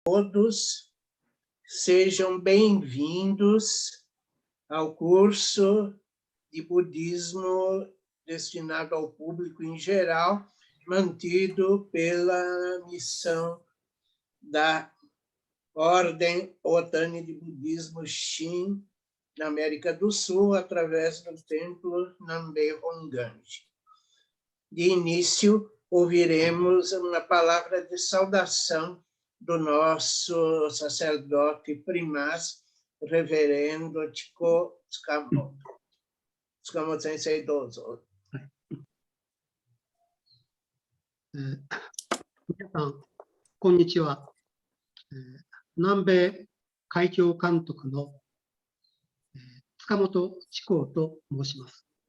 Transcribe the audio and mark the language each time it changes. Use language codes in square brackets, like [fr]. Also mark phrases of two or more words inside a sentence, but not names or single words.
[pt] Todos sejam bem-vindos ao curso de budismo destinado ao público em geral, mantido pela missão da Ordem Otani de Budismo Shin, na América do Sul, através do templo Nambe Honganji. De início, ouviremos uma palavra de saudação do nosso sacerdote primaz, reverendo Chiko Tsukamoto. [ja] Tsukamoto 先生、どうぞ. 皆さん、こんにちは。南米海峡監督の塚本智光と申します。